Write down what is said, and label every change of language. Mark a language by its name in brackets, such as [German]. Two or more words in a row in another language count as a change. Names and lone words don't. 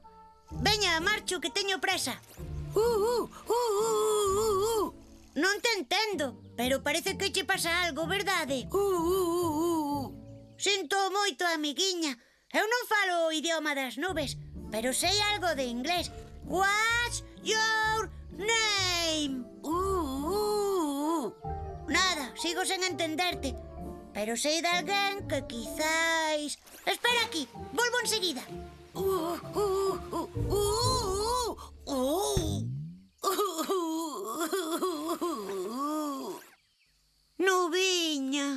[Galician] Veña, marcho, que teño presa. Non te entendo, pero parece que che pasa algo, verdade? Sinto moito, amiguiña. Eu non falo o idioma das nubes, pero sei algo de inglés. [English] What's your name? [Galician] Nada, sigo sen entenderte. Pero sei de alguén que quizáis... Espera aquí, volvo enseguida. Nubiña.